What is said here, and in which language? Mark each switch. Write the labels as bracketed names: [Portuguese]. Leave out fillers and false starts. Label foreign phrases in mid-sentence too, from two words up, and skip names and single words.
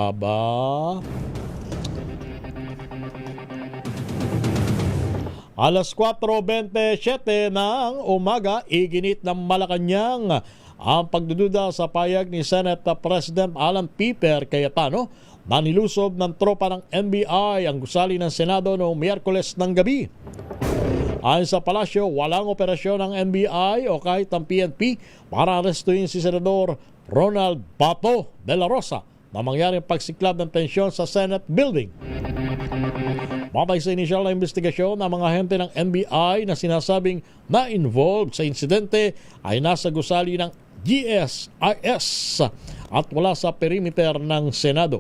[Filipino] Alas 4:27 ng umaga, iginit ng Malacanang ang pagdududa sa payag ni Senate President Alan Peter Cayetano na nilusob ng tropa ng NBI ang gusali ng Senado noong Miyerkules ng gabi. Ayon sa palasyo, walang operasyon ng NBI o kahit ang PNP para arestuhin si Senador Ronald Bato de la Rosa na mangyaring pagsiklab ng tensyon sa Senate building. Batay sa inisyal na investigasyon, ang mga ahente ng NBI na sinasabing na-involved sa insidente ay nasa gusali ng GSIS at wala sa perimeter ng Senado.